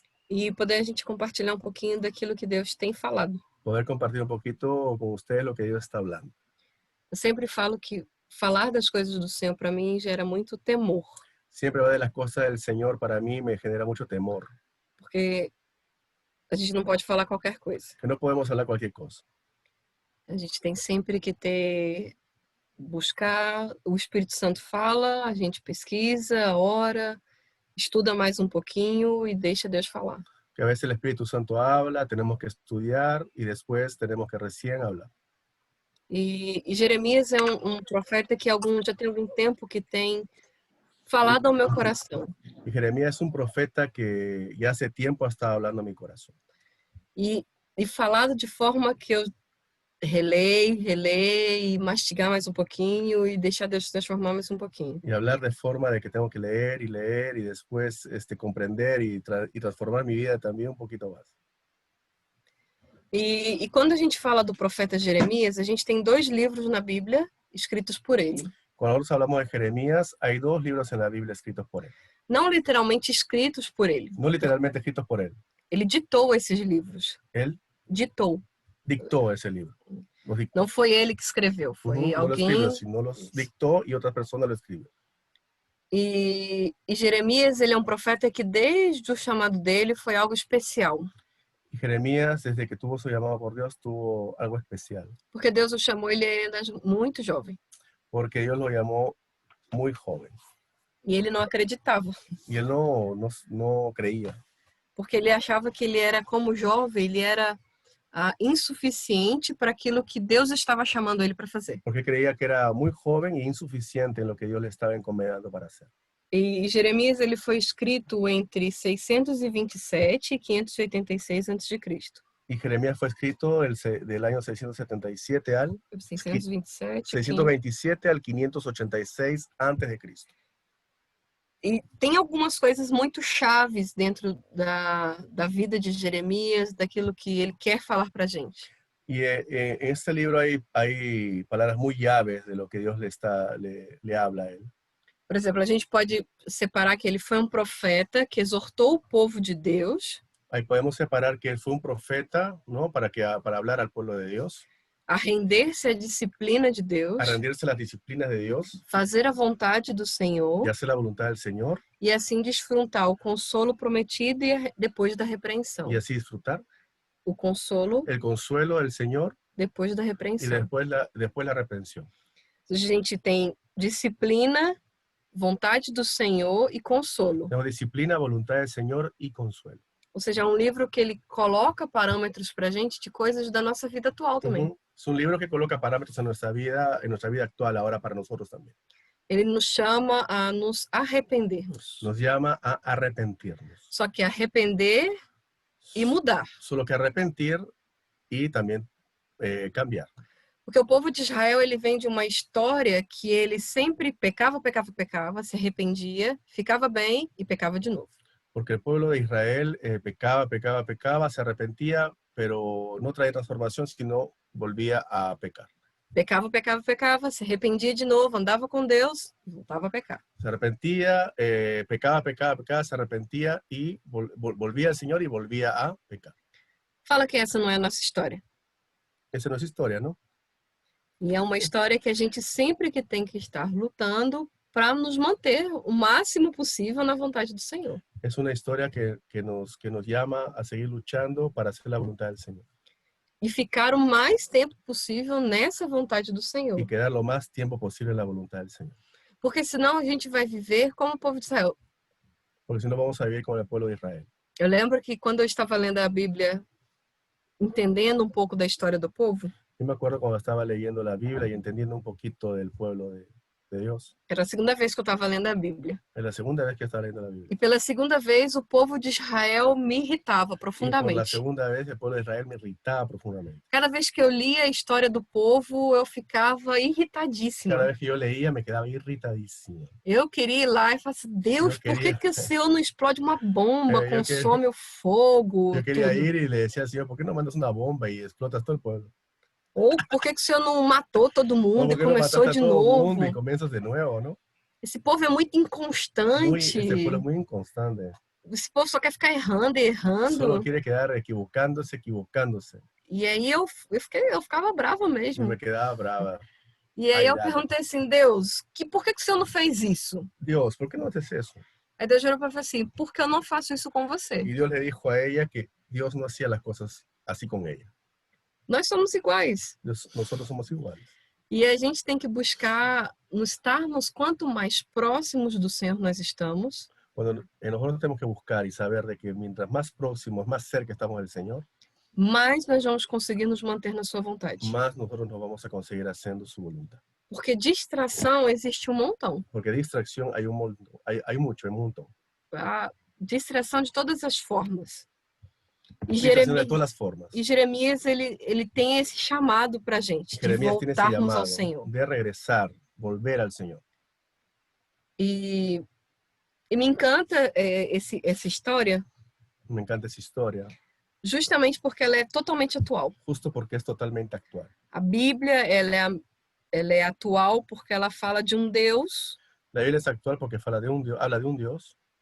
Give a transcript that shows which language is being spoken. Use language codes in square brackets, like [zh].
[pt] E poder a gente compartilhar um pouquinho daquilo que Deus tem falado. Poder compartir um pouquinho com vocês o que Deus está falando. Eu sempre falo que falar das coisas do Senhor para mim gera muito temor. [es] Siempre hablar de las cosas del Señor para mí me genera mucho temor. [pt] Porque a gente não pode falar qualquer coisa. [es] Que no podemos hablar cualquier cosa. [pt] A gente tem sempre que buscar, o Espírito Santo fala, a gente pesquisa, ora, estuda mais um pouquinho e deixa Deus falar. [es] Que a veces el Espíritu Santo habla, tenemos que estudiar y después tenemos que recién hablar. [pt] E Jeremias é um profeta que já tem algum tempo que tem falado ao meu coração. [es] Y Jeremías es un profeta que ya hace tiempo ha estado hablando a mi corazón. [pt] E falado de forma que eu reler e mastigar mais um pouquinho e deixar Deus transformar mais um pouquinho. [es] Y hablar de forma de que tengo que leer y después comprender y transformar mi vida también un poquito más. [pt] E quando a gente fala do profeta Jeremias, a gente tem 2 livros na Bíblia escritos por ele. [es] Cuando nosotros hablamos de Jeremías, hay 2 libros en la Biblia escritos por él. [pt] Não literalmente escritos por ele. [es] No literalmente escritos por él. [pt] Ele ditou esses livros. [es] Él [pt] ditou. [es] Dictó ese libro. [pt] Não foi ele que escreveu, foi alguém. [es] No los escribió, sino los dictó y otra persona lo escribió. [pt] E Jeremias, ele é um profeta que desde o chamado dele foi algo especial. [es] Y Jeremías, desde que tuvo su llamado por Dios, tuvo algo especial. [pt] Porque Deus o chamou, ele ainda muito jovem. [es] Porque Dios lo llamó muy joven. [pt] E ele não acreditava. [es] Y él no creía. [pt] Porque ele achava que ele era, como jovem, ele era insuficiente para aquilo que Deus estava chamando ele para fazer. [es] Porque creía que era muy joven e insuficiente en lo que Dios le estaba encomendando para hacer. [pt] E Jeremias, ele foi escrito entre 627 e 586 a.C. [es] Y Jeremías fue escrito del año 677 al 627. 627 al 586 antes de Cristo. [pt] E tem algumas coisas muito chaves dentro da vida de Jeremias, daquilo que ele quer falar para a gente. [es] Y en este libro hay palabras muy llaves de lo que Dios le habla a él. [pt] Por exemplo, a gente pode separar que ele foi um profeta que exortou o povo de Deus [es] Ahí podemos separar que él fue un profeta, ¿no? Para hablar al pueblo de Dios, [pt] a render-se à disciplina de Deus, [es] a rendirse a las disciplinas de Dios [pt] fazer a vontade do Senhor [es] y hacer la voluntad del Señor [pt] e assim desfrutar o consolo prometido depois da repreensão. [es] y así disfrutar [pt] O consolo [es] el consuelo del Señor [pt] depois da [es] y [pt] repreensão. [es] después la reprensión. [pt] A gente tem disciplina, vontade do Senhor e consolo. [es] Tenemos disciplina, voluntad del Señor y consuelo. [pt] Ou seja, é um livro que ele coloca parâmetros para a gente de coisas da nossa vida atual também. Ujú. [es] Es un libro que coloca parámetros en nuestra vida actual, ahora para nosotros también. [pt] Ele nos chama a nos arrependermos. [es] Nos llama a arrepentirnos. [pt] Só que arrepender e mudar. [es] Solo que arrepentir y también cambiar. [pt] Porque o povo de Israel, ele vem de uma história que ele sempre pecava, se arrependia, ficava bem e pecava de novo. [es] Porque el pueblo de Israel pecaba, se arrepentía, pero no traía transformación, sino volvía a pecar. [pt] Pecava, se arrependia de novo, andava com Deus e voltava a pecar. [es] Se arrepentía, pecaba, se arrepentía y volvía al Señor y volvía a pecar. [pt] Fala que essa não é a nossa história. [es] Esa no es historia, ¿no? [pt] E é uma história que a gente sempre que tem que estar lutando para nos manter o máximo possível na vontade do Senhor. [es] Es una historia que nos llama a seguir luchando para hacer la voluntad del Señor. [pt] E ficar o mais tempo possível nessa vontade do Senhor. [es] Y quedar lo más tiempo posible en la voluntad del Señor. [pt] Porque senão a gente vai viver como o povo de Israel. [es] Porque si no vamos a vivir como el pueblo de Israel. [pt] Eu lembro que quando eu estava lendo a Bíblia, entendendo um pouco da história do povo, [es] Yo me acuerdo cuando estaba leyendo la Biblia y entendiendo un poquito del pueblo de Dios. [pt] era a segunda vez que eu estava lendo a Bíblia. [es] Es la segunda vez que estaba leyendo la Biblia. [pt] E pela segunda vez, o povo de Israel me irritava [es] Y por la [pt] profundamente. [es] segunda vez el pueblo de Israel me irritaba profundamente. [pt] Cada vez que eu lia a história do povo, eu ficava irritadíssima. [es] Cada vez que yo leía me quedaba irritadísimo. [pt] Eu queria ir lá e falar assim, Deus, Eu por queria- que o Senhor não explode uma bomba, Eu queria- consome o fogo, [es] Yo quería [pt] tudo? [es] ir y le decía al Señor, ¿por qué no mandas una bomba y explotas todo el pueblo? [pt] Ou por que o Senhor não matou todo [es] ¿O [pt] mundo [es] por [pt] e [es] qué no [pt] começou [es] mataste [pt] de [es] a todo el [pt] novo? [es] mundo y comienzas de nuevo, no? [pt] Esse povo é muito inconstante. [es] Este pueblo es muy inconstante. [pt] Esse povo só quer ficar errando e errando. [es] Solo quiere quedar equivocándose. [pt] E aí eu ficava brava [es] Y [pt] mesmo. [es] me quedaba brava. [pt] E aí eu [es] Airada. [pt] perguntei assim, Deus, por que o Senhor não fez isso? [es] Dios, ¿por qué no haces eso? [pt] Aí Deus virou para mim assim, porque eu não faço isso com você. [es] Y Dios le dijo a ella que Dios no hacía las cosas así con ella. [pt] Nós somos iguais. [es] Nosotros somos iguales. [pt] E a gente tem que buscar estarmos quanto mais próximos do Senhor nós estamos, [es] Cuando nosotros tenemos que buscar y saber de que mientras más próximos, más cerca estamos del Señor, [pt] mais nós vamos conseguir nos manter na sua vontade. [es] más nosotros nos vamos a conseguir haciendo su voluntad. [pt] Porque distração existe um montão. [es] Porque distracción hay un montón, hay mucho, hay un montón. [pt] A distração de todas as formas. E [es] Distracción de todas las formas. [pt] Jeremias, ele tem esse chamado para a gente, de [es] Jeremías tiene ese [pt] voltarmos [es] llamado [pt] ao Senhor. [es] de regresar, volver al Señor. [pt] E me encanta essa história, [es] Me encanta esa historia, [pt] justamente porque ela é totalmente atual. [es] justo porque es totalmente actual. [pt] A Bíblia, ela é atual porque ela fala de um Deus [es] La Biblia es actual porque habla de un Dios